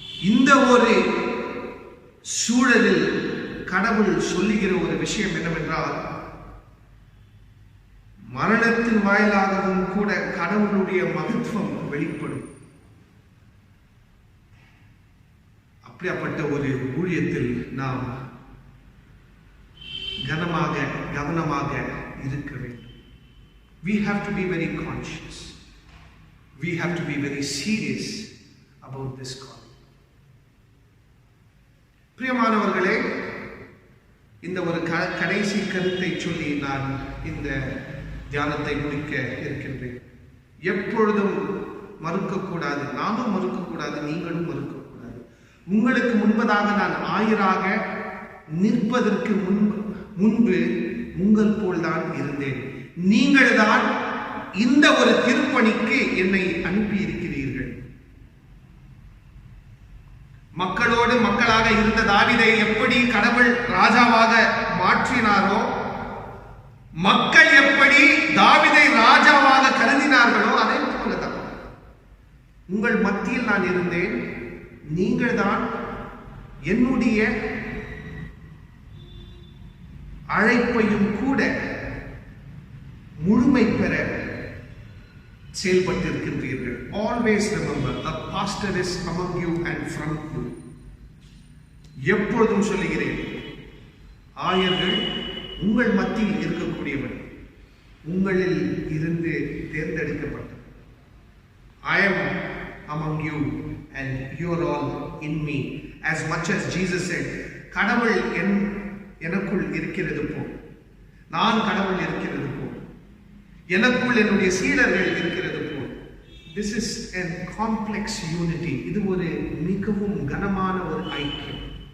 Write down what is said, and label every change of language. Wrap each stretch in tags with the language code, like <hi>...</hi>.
<ta>இந்த ஒரு சூழலில் கடவுள் சொல்லுகிற ஒரு விஷயம் என்னவென்றால், மரணத்தின் வாயிலாகவும் கூட கடவுளுடைய மகத்துவம் வெளிப்படும். அப்படிப்பட்ட ஒரு ஊழியத்தில் நாம் கவனமாக இருக்க வேண்டும்.</ta> <en>We have to be very conscious. We have to be very serious about this call.</en> <ta>பிரியமானவர்களே, இந்த ஒரு கடைசி கருத்தை சொல்லி நான் இந்த தியானத்தை முடிக்க இருக்கின்றேன். எப்பொழுதும் மறுக்கக்கூடாது, நானும் மறுக்கக்கூடாது, நீங்களும் மறுக்கக்கூடாது. உங்களுக்கு முன்பதாக நான் ஆயராக நிற்பதற்கு முன்பு உங்கள் போல்தான் இருந்தேன். நீங்கள் தான் இந்த ஒரு திருப்பணிக்கு என்னை அனுப்பி இருக்கிறீர்கள். மக்களோடு மக்களாக இருந்த தாவீதை எப்படி கடவுள் ராஜாவாக மாற்றினாரோ, மக்கள் எப்படி தாவீதை ராஜாவாக கருதினார்களோ, அதே போலதான் உங்கள் மத்தியில் நான் இருந்தேன். நீங்கள் தான் என்னுடைய அழைப்பையும் கூட முழுமை பெற செயல்பட்டிருக்கின்றீர்கள்.</ta> <en>Always remember, a pastor is among you and from you.</en> <ta>எப்பொழுதும் சொல்லுகிறேன், ஆயர்கள் உங்கள் மத்தியில் இருக்கக்கூடியவர், உங்களில் இருந்து தேர்ந்தெடுக்கப்பட்ட.</ta> <en>I am among you and you are all in me. As much as Jesus said,</en> <ta>கடவுள் எனக்குள் இருக்கிறது போல், நான் கடவுள் இருக்கிறது போல், எனக்குள் என்னுடைய சீடர்கள் இருக்கிறது போல்.</ta> <en>This is a complex unity.</en> <ta>இது ஒரு மிகவும் கனமான ஒரு ஐக்கியம்.</ta>